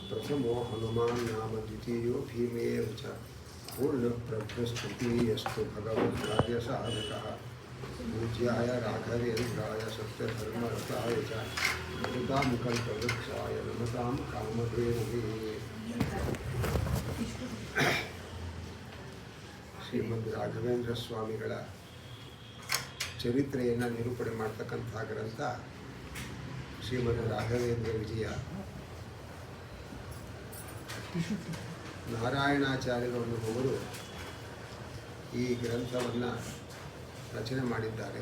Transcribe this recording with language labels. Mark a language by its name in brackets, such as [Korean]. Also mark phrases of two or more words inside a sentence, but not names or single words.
[Sanskrit] प्रथमो हनुमान् नाम द्वितीयो भीमेव च पूर्णप्रभ्रस्तुतीयस्तु भगवद्कार्यसाधकः पूज्याय राघवेन्द्राय सत्यधर्मरताय च नमतां कल्पवृक्षाय नमतां कामधेनवे। [Kannada] ಶ್ರೀಮದ್ ರಾಘವೇಂದ್ರ ಸ್ವಾಮಿಗಳ ಚರಿತ್ರೆಯನ್ನು ನಿರೂಪಣೆ ಮಾಡ್ತಕ್ಕಂಥ ಗ್ರಂಥ ಶ್ರೀಮದ್ ರಾಘವೇಂದ್ರ ವಿಜಯ. ನಾರಾಯಣಾಚಾರ್ಯರು ಅನ್ನುವರು ಈ ಗ್ರಂಥವನ್ನು ರಚನೆ ಮಾಡಿದ್ದಾರೆ.